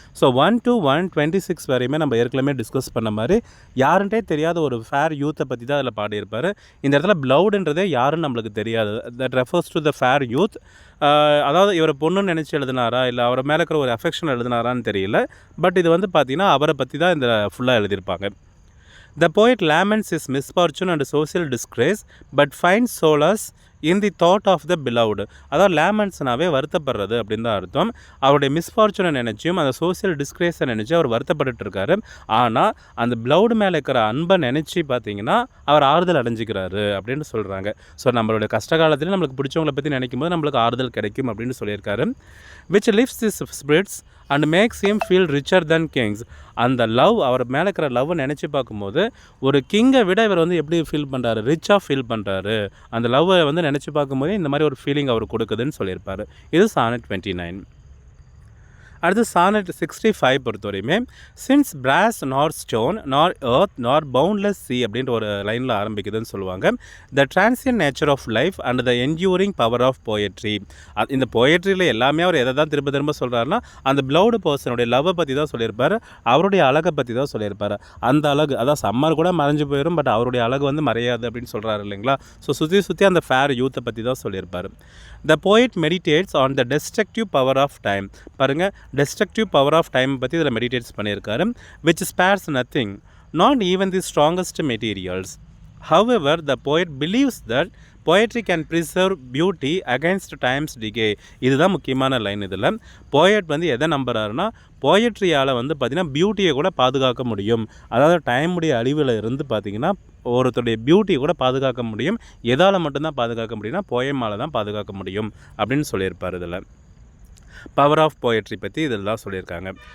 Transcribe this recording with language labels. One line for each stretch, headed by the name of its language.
Tamil: So 1 to 126 வரையுமே நம்ம ஏற்கனவே டிஸ்கஸ் பண்ண மாதிரி யாருன்ட்டே தெரியாத ஒரு ஃபேர் யூத்தை பற்றி தான் அதில் பாடியிருப்பார். இந்த இடத்துல பிளவுடுன்றதே யாருன்னு நம்மளுக்கு தெரியாது.
English: That refers to the fair youth.
Tamil: அதாவது இவர் பொண்ணுன்னு நினச்சி எழுதினாரா இல்லை அவர் மேலே இருக்கிற ஒரு அஃபெக்ஷன் எழுதினாரான்னு தெரியல. பட் இது வந்து பார்த்திங்கன்னா அவரை பற்றி தான் இந்த ஃபுல்லாக எழுதியிருப்பாங்க.
English: The poet laments his misfortune and social disgrace but finds solace in the thought of the beloved.
Tamil: அதாவது லேமன்ஸ்னாவே வருத்தப்படுறது அப்படின்னு தான் அர்த்தம். அவருடைய மிஸ்ஃபார்ச்சுனை நினச்சியும் அந்த சோசியல் டிஸ்கிரேஸை நினச்சி அவர் வருத்தப்பட்டு இருக்காரு. ஆனால் அந்த பிளவுடு மேலே இருக்கிற அன்பை நினச்சி பார்த்தீங்கன்னா அவர் ஆறுதல் அடைஞ்சிக்கிறாரு அப்படின்னு சொல்கிறாங்க. ஸோ நம்மளுடைய கஷ்ட காலத்தில் நம்மளுக்கு பிடிச்சவங்களை பற்றி நினைக்கும் போது நம்மளுக்கு ஆறுதல் கிடைக்கும் அப்படின்னு சொல்லியிருக்காரு.
English: which lifts his spirits and makes him feel richer than kings.
Tamil: அந்த லவ், அவர் மேலே இருக்கிற லவ்வை நினச்சி பார்க்கும்போது ஒரு கிங்கை விட இவர் வந்து எப்படி ஃபீல் பண்ணுறாரு? ரிச்சாக ஃபீல் பண்ணுறாரு. அந்த லவ்வை வந்து நினச்சி பார்க்கும்போதே இந்த மாதிரி ஒரு ஃபீலிங் அவர் கொடுக்குதுன்னு சொல்லியிருப்பார். இது சானட் 29. அடுத்து சானட் 65 பொறுத்தவரையுமே
English: since brass nor stone nor earth nor boundless sea
Tamil: அப்படின்ற ஒரு லைனில் ஆரம்பிக்குதுன்னு சொல்லுவாங்க.
English: The transient nature of life and the enduring power of poetry.
Tamil: இந்த போயட்ரியில் எல்லாமே அவர் எதை தான் திரும்ப திரும்ப சொல்கிறாருன்னா அந்த பிளவுடு பர்சனுடைய லவ்வை பற்றி தான் சொல்லியிருப்பார், அவருடைய அழகை பற்றி தான் சொல்லியிருப்பார். அந்த அழகு, அதான் சம்மர் கூட மறைஞ்சு போயிடும், பட் அவருடைய அழகு வந்து மறையாது அப்படின்னு சொல்கிறாரு இல்லைங்களா. ஸோ சுற்றி சுற்றி அந்த ஃபேர் யூத்தை பற்றி தான் சொல்லியிருப்பார்.
English: The poet meditates on the destructive power of time.
Tamil: பாருங்கள், டெஸ்ட்ரக்டிவ் பவர் ஆஃப் டைம் பற்றி இதில் மெடிடேட்ஸ் பண்ணியிருக்காரு.
English: which spares nothing, not even the strongest materials. However, the poet believes that poetry can preserve beauty against time's decay.
Tamil: இதுதான் முக்கியமான line. இதில் poet வந்து எதை நம்புறாருன்னா போயட்ரியால் வந்து பார்த்திங்கன்னா பியூட்டியை கூட பாதுகாக்க முடியும். அதாவது டைமுடைய அழிவில் இருந்து பார்த்திங்கன்னா ஒருத்தருடைய பியூட்டியை கூட பாதுகாக்க முடியும். எதால் மட்டும்தான் பாதுகாக்க முடியும்னா போயமால் தான் பாதுகாக்க முடியும் அப்படின்னு சொல்லியிருப்பார். இதில் பவர் ஆஃப் போயட்ரி பற்றி இதெல்லாம் சொல்லியிருக்காங்க.